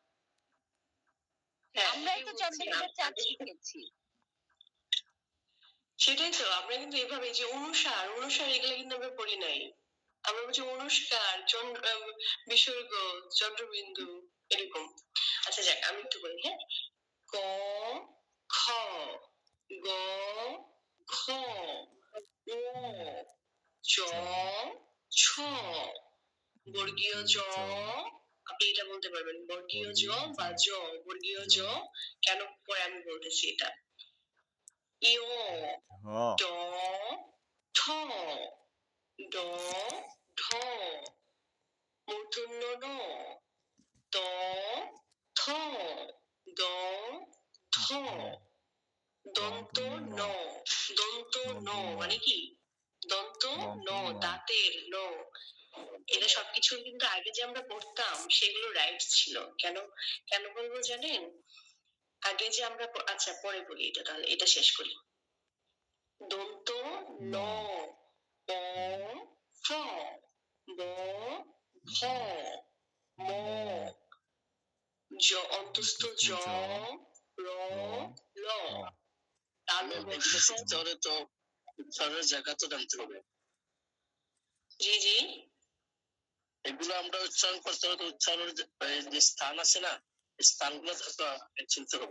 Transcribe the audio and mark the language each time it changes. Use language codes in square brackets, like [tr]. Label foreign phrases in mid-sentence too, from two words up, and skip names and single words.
[bn] আমরা তো চন্দ্রবিন্দু চাঁদ শিখেছি। সেটাই তো, আমরা কিন্তু এইভাবে যে অনুসার অনুসার এগুলো কিন্তু আমরা পড়ি নাই। আমরা বলছি অনুষ্কার বিসর্গ চন্দ্রবিন্দু এরকম। আচ্ছা যাক, আমি একটু বলি, হ্যাঁ। ক খ গ ঘ ঙ চ ছ বর্গীয় জ। আপনি এটা বলতে পারবেন বর্গীয় জ বা জ। বর্গীয় জ কেন পরে আমি বলতেছি এটা। ইয় ড ঠ ড ঢ মূর্ধন্য ন ত থ দ থ দন্ত ন। দন্ত ন মানে কি? দন্ত ন, দাঁতের ন। এটা সবকিছু কিন্তু আগে যে আমরা পড়তাম সেগুলো রাইট ছিল। কেন কেন বলবো জানেন? আগে যে আমরা আচ্ছা পরে বলি এটা, তাহলে এটা শেষ করি। দন্ত ন প ফ ব ভ ম জ অন্তস্থ জ র ল তাহলে তো উচ্চারণের জায়গা তো জানতে হবে। জি জি, এগুলো আমরা উচ্চারণ করতে হবে। উচ্চারণের যে স্থান আছে না, স্থানগুলো চিনতে হবে।